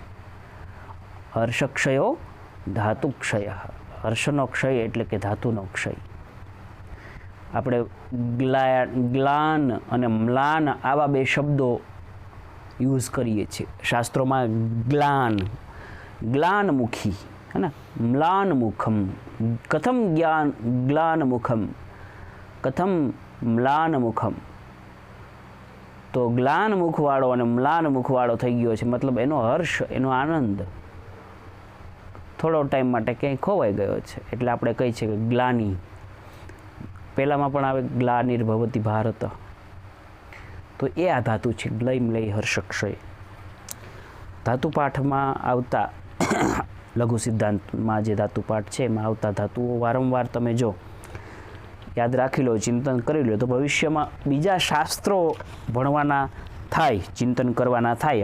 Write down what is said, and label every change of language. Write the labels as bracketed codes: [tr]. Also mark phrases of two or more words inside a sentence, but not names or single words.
[sa] હર્ષક્ષયો ધાતુક્ષય. [gu] હર્ષનો ક્ષય એટલે કે ધાતુનો ક્ષય. આપણે ગ્લાન અને મ્લાન આવા બે શબ્દો યુઝ કરીએ છીએ શાસ્ત્રોમાં. [sa] ગ્લાન ગ્લાનમુખી, [hi] है ना? [sa] म्लान मुखम. कथम ज्ञान ग्लान मुखम, कथम म्लान मुखम. [gu] તો ગ્લાન મુખવાળો અને મ્લાન મુખવાળો થઈ ગયો છે. મતલબ એનો હર્ષ, એનો આનંદ થોડો ટાઈમ માટે ક્યાંય ખોવાઈ ગયો છે. એટલે આપણે કહી છે કે ગ્લાની. પહેલામાં પણ આવે [sa] ગ્લાનિર્ભવતિ ભારત. [gu] તો એ આ ધાતુ છે [sa] ગ્લય મ્લય હર્ષક્ષય. [gu] ધાતુ પાઠમાં આવતા લઘુ સિદ્ધાંતમાં જે ધાતુ પાઠ છે એમાં આવતા ધાતુઓ વારંવાર તમે જો યાદ રાખી લો, ચિંતન કરી લો, તો ભવિષ્યમાં બીજા શાસ્ત્રો ભણવાના થાય, ચિંતન કરવાના થાય.